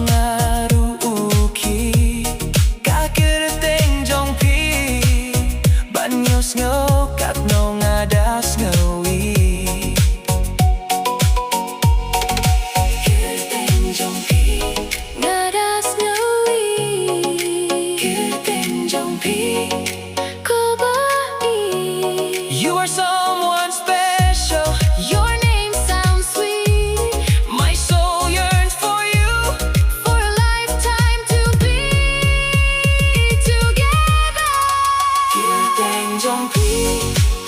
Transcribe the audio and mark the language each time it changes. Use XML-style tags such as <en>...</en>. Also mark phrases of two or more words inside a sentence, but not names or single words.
<kha>ngaruki Ka Kyrteng Jong Phi ban sngew kat no ngada sngewthiang Kyrteng Jong Phi ngada sngewthiang Kyrteng Jong Phi</kha> <en>You are someone special. Your name sounds sweet. My soul yearns for you. For a lifetime to be together.</en> <kha>Kyrteng Jong Phi</kha>